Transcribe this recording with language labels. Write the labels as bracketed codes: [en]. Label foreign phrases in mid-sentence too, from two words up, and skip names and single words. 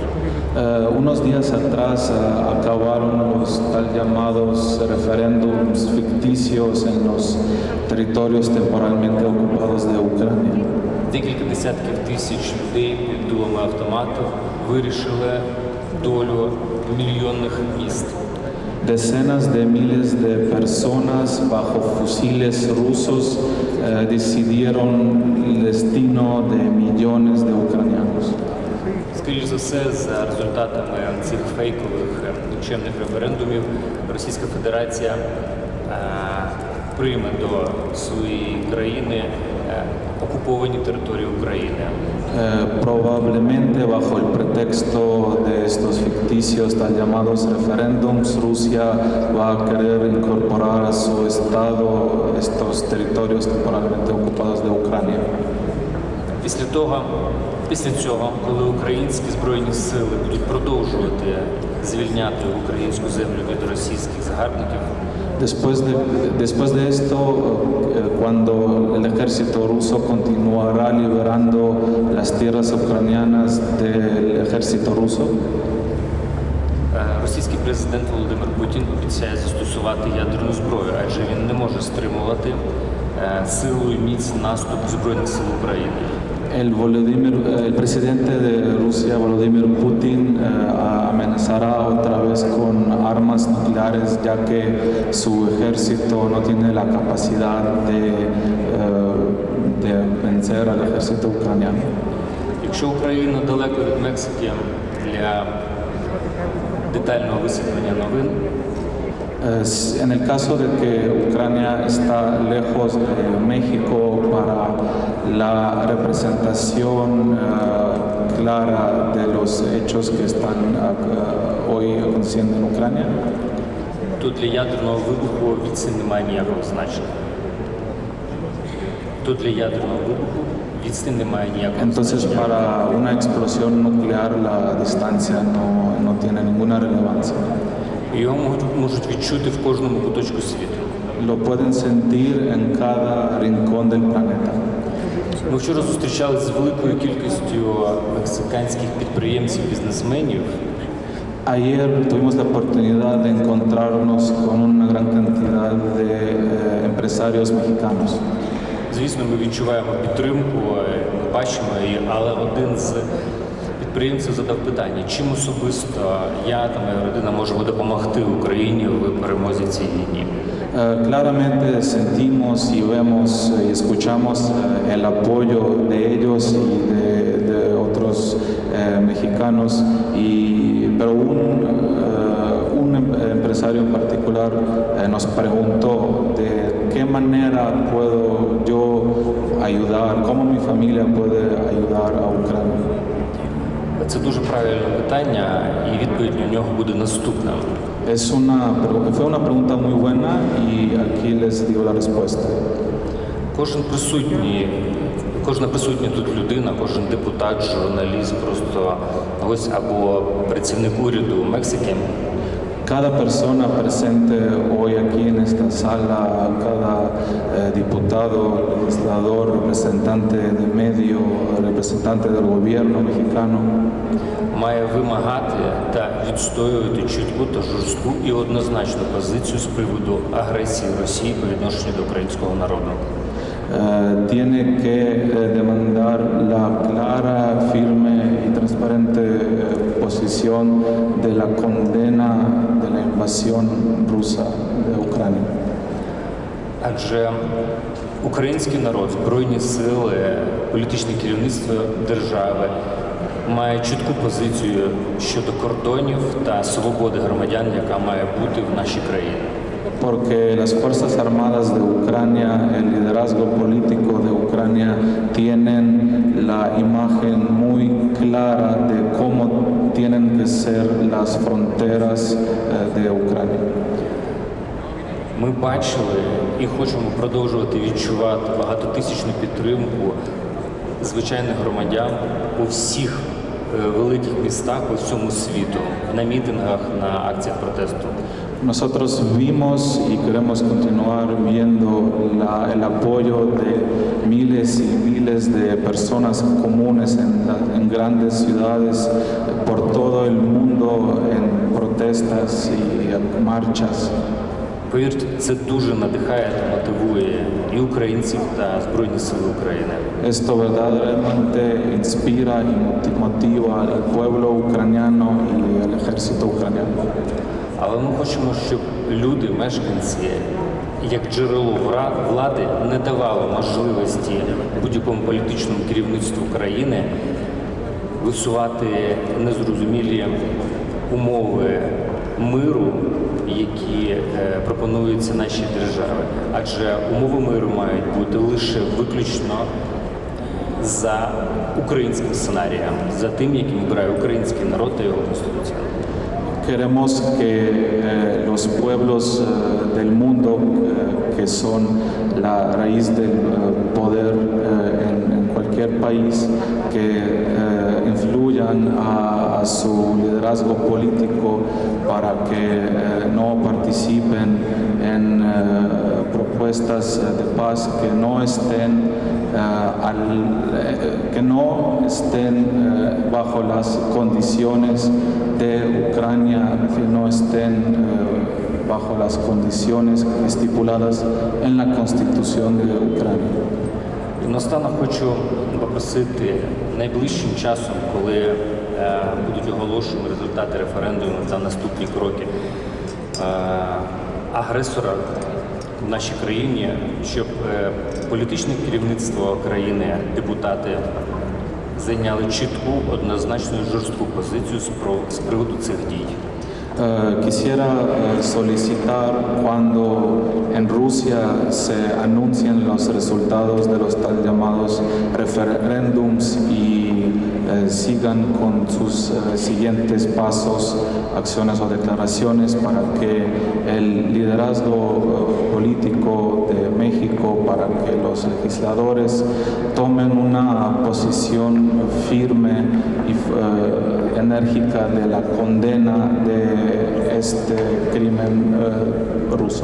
[es] Unos días atrás acabaron los tal llamados referéndums ficticios en los territorios temporalmente ocupados de Ucrania. [uk] Декілька десятків тисяч людей під дулами автомату вирішили долю мільйонних міст. [es] Decenas de miles de personas bajo fusiles rusos decidieron el destino de millones de ucranianos. [uk] Скоріш за все, за результатами цих фейкових нікчемних референдумів Російська Федерація прийме до своєї країни окуповані території України. [es] Probablemente bajo el pretexto de estos ficticios tal llamados referéndums, Rusia va a querer incorporar a su estado estos territorios temporalmente ocupados de Ucrania. [uk] Після цього, коли українські збройні сили будуть продовжувати звільняти українську землю від російських загарбників, [es] Después de esto, cuando el ejército ruso continuará liberando las tierras ucranianas del ejército ruso, [uk] російський президент Володимир Путін обіцяє застосувати ядерну зброю, адже він не може стримувати силу і міць наступ Збройних сил України. [es] el presidente de Rusia, Vladimir Putin, amenazará otra vez con armas nucleares, ya que su ejército no tiene la capacidad de vencer al ejército ucraniano. [uk] Якщо Україна далеко від Мексики для детального висвітлення новин, [es] En el caso de que Ucrania está lejos de México para la representación clara de los hechos que están hoy aconteciendo en Ucrania, [uk] то для ядерного вибуху відстань не має ніякого значення. [es] Entonces, para una explosión nuclear la distancia no tiene ninguna relevancia. [uk] Його можуть відчути в кожному куточку світу. [es] Lo pueden sentir en cada rincón del planeta. [uk] Ми вчора зустрічалися з великою кількістю мексиканських підприємців, бізнесменів. [es] Ayer tuvimos la oportunidad de encontrarnos con una gran cantidad de empresarios mexicanos. [uk] Звісно, ми відчуваємо підтримку, ми бачимо її, але один з підприємців задав питання, чим особисто я та моя родина можемо допомогти Україні в перемозі цій війні. [es] Claramente sentimos y vemos y escuchamos el apoyo de ellos y de otros mexicanos, pero un empresario en particular nos preguntó de qué manera puedo yo ayudar, cómo mi familia puede ayudar a Ucrania. [uk] Це дуже правильне питання, і відповідь на нього буде наступна. [es] Fue una pregunta muy buena y aquí les digo la respuesta. [uk] Кожна присутня тут людина, кожен депутат, журналіст, просто ось або працівник уряду Мексики. [es] Cada persona presente hoy aquí en esta sala, cada diputado, legislador, representante de medio, representante del gobierno mexicano, [uk] має вимагати та відстоювати чітку та жорстку і однозначну позицію з приводу агресії Росії по відношенню до українського народу. [es] Tiene que demandar la clara, firme y transparente posición de la condena de la invasión rusa de Ucrania. [uk] Адже український народ, Збройні сили, політичне керівництво держави має чітку позицію щодо кордонів та свободи громадян, яка має бути в нашій країні. [es] Porque las Fuerzas Armadas de Ucrania, el liderazgo político de Ucrania tienen la imagen muy clara de cómo tienen que ser las fronteras de Ucrania. [uk] Ми бачили і хочемо продовжувати відчувати багатотисячну підтримку звичайних громадян у всіх великих містах по всьому світу, на мітингах, на акціях протесту. [es] Nosotros vimos y queremos continuar viendo el apoyo de miles y miles de personas comunes en grandes ciudades por todo el mundo en protestas y marchas. [uk] Повірте, це дуже надихає та мотивує і українців та Збройні Сили України. [es] Esto verdaderamente inspira y motiva al pueblo ucraniano y al ejército ucraniano. [uk] Але ми хочемо, щоб люди, мешканці, як джерело влади, не давали можливості будь-якому політичному керівництву країни висувати незрозумілі умови миру, які пропонуються нашій державі. Адже умови миру мають бути лише виключно за українським сценарієм, за тим, яким обирає український народ та його конституція. [es] Queremos que los pueblos del mundo, que son la raíz del poder en cualquier país, que influyan a su liderazgo político para que no participen en propuestas de paz, que no estén bajo las condiciones de Ucrania, que no estén bajo las condiciones estipuladas en la Constitución de Ucrania. [uk] І наостанок хочу попросити найближчим часом, коли будуть оголошені результати референдуму та наступні кроки агресора в нашій країні, щоб політичне керівництво країни, депутати зайняли чітку, однозначну і жорстку позицію з приводу цих дій. [es] Quisiera solicitar cuando en Rusia se anuncien los resultados de los tal llamados referéndums y sigan con sus siguientes pasos, acciones o declaraciones para que el liderazgo político de México, para que los legisladores tomen una posición firme y enérgica de la condena de este crimen ruso.